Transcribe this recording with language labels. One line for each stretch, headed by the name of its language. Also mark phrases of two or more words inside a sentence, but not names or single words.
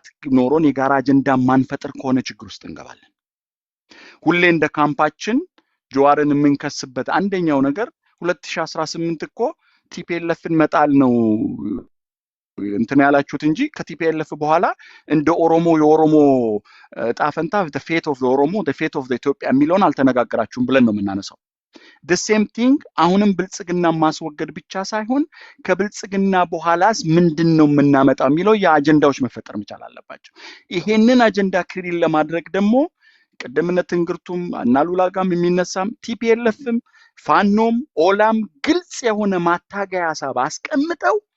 Amharic: ኖሮን የጋራ አጀንዳ ማንፈጥር ከሆነ ችግር ውስጥ እንገባለን። ሁሌ እንደ ካምፓችን ጀዋርን የምንከስበት አንደኛው ነገር 2018 እኮ ቲፒኤልኤፍን መጣል ነው እንትን ያላችሁት እንጂ ከቲፒኤልኤፍ በኋላ እንደ ኦሮሞ የኦሮሞ ጣፈንታ
English: the fate of the ኦሮሞ the fate of the ኢትዮጵያ
Amharic: የሚለውን አልተነጋገራችሁም ብለን ነው የምናነሳው።
English: the same thing
Amharic: አሁንም ብልጽግና ማስወገድ ብቻ ሳይሆን ከብልጽግና በኋላስ ምንድነው የምናመጣው የሚለው የአጀንዳዎች መፈጠር መቻል አለባቸው። ይሄንን አጀንዳ ክሪል ለማድረግ ደግሞ ቀደምነት ትንግርቱም እና ሉላ ጋም የሚነሳም ቲፒኤልኤፍም ፋኖም ኦላም ግልጽ የሆነ ማታገያ ሐሳብ አስቀምጠው